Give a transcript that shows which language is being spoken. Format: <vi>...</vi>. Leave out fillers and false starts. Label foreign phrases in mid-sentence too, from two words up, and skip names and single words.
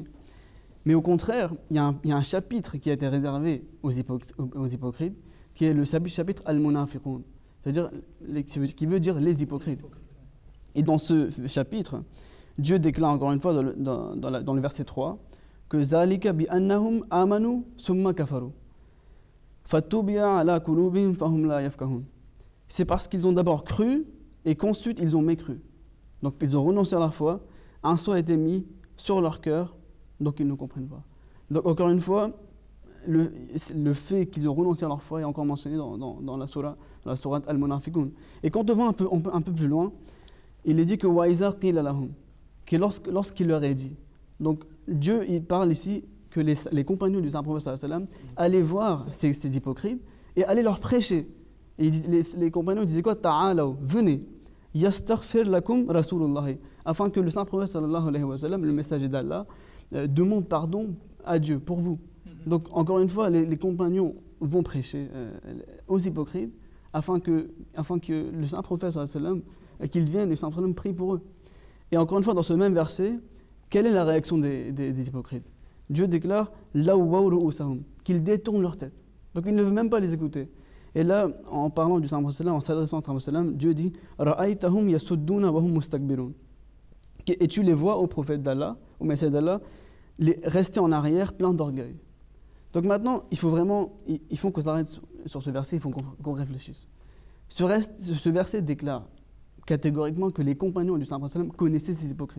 <fr>Mais au contraire, il y a un chapitre qui a été réservé aux hypocrites, qui est le chapitre Al-Munafiqun, c'est-à-dire qui veut dire les hypocrites. Et dans ce chapitre, Dieu déclare encore une fois dans le verset 3 que</fr> <ar>ذلك بأنهم آمنوا ثم كفروا. فطبع على قلوبهم فهم لا يفقهون.</ar> <fr>C'est parce qu'ils ont d'abord cru et qu'ensuite ils ont mécru. Donc ils ont renoncé à leur foi, un sceau a été mis sur leur cœur, donc ils ne comprennent pas. Donc encore une fois, le fait qu'ils ont renoncé à leur foi est encore mentionné dans la sourate Al-Munafiqun. Et quand on va un peu plus loin, il est dit que</fr> <ar>وإذا قيل لهم,</ar> <fr>que lorsqu'il leur est dit. Donc Dieu il parle ici que les compagnons du Saint-Prophète</fr> <ar>صلى الله عليه وسلم</ar> <fr>allaient voir ces hypocrites et allaient leur prêcher. Et les compagnons disaient quoi? Ta'alaw, venez,</fr> <ar>يستغفر لكم رسول الله,</ar> <fr>afin que le Saint-Prophète</fr> <ar>صلى الله عليه وسلم,</ar> <fr>le messager d'Allah, demande pardon à Dieu pour vous. Donc encore une fois, les compagnons vont prêcher aux hypocrites afin que le Saint-Prophète</fr> <ar>صلى الله عليه وسلم,</ar> <fr>qu'ils viennent et le Saint-Prophète</fr> <ar>صلى الله عليه وسلم</ar> <fr>prie pour eux. Et encore une fois, dans ce même verset, quelle est la réaction des hypocrites? Dieu déclare qu'ils détournent leur tête. Donc ils ne veulent même pas les écouter. Et là, en parlant du Saint-Prophète, en s'adressant au Saint-Prophète, Dieu dit</fr> <ar>رأيتهم يصدون وهم مستكبرون.</ar> <fr>Et tu les vois au prophète d'Allah, au messager d'Allah, rester en arrière, plein d'orgueil. Donc maintenant, il faut qu'on s'arrête sur ce verset, il faut qu'on réfléchisse. Ce verset déclare catégoriquement que les compagnons du Saint-Prophète connaissaient ces hypocrites.</fr>